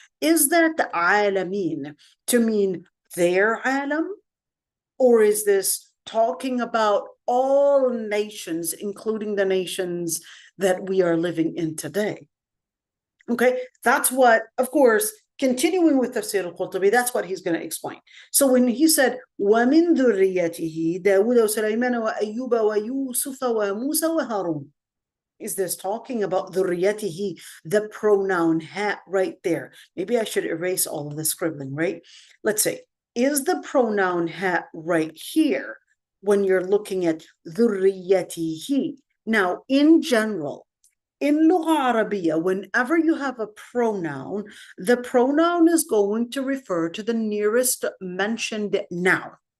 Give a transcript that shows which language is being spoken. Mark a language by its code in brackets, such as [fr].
[en] Is that the alameen to mean their alam? Or is this talking about all nations, including the nations that we are living in today. Okay, that's what, of course, continuing with Tafseer al-Qurtubi, that's what he's going to explain. So when he said, [ar] وَمِن ذُرِّيَّتِهِ دَاوُدَ وَسُلَيْمَانَ وَأَيُّوبَ وَيُوسُفَ وَمُوسَى وَهَارُونَ. [en] Is this talking about ذُرِّيَّتِهِ, the pronoun ha right there? Maybe I should erase all of the scribbling, right? Let's say, is the pronoun ha right here when you're looking at ذُرِّيَّتِهِ? Now, in general, in Lugha Arabiya, whenever you have a pronoun, the pronoun is going to refer to the nearest mentioned noun.